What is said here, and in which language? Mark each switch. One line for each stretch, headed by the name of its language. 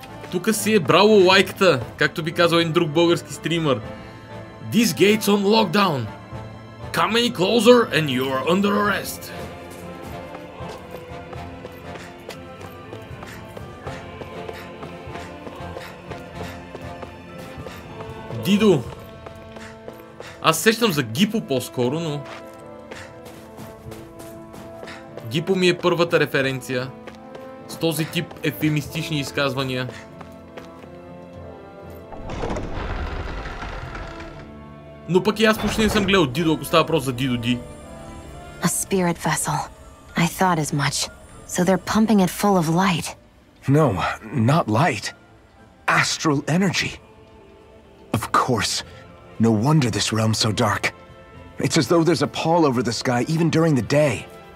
Bulgarian: Тука си е браво лайката, както би казал един друг български стример.
English: This gate's on lockdown. Come any closer and you're under arrest.
Bulgarian: Дидо. Аз сещам за Гипо по-скоро, но... Гипо ми е първата референция с този тип ефемистични изказвания. Но пък и аз почти не съм гледал Дидо, ако става въпрос за Дидо Ди.
English: A spirit vessel. I thought as much. So they're pumping it full of light. No, not light. Astral energy. Of course. No wonder this realm's so dark. It's as though there's a pall over the sky even during the day.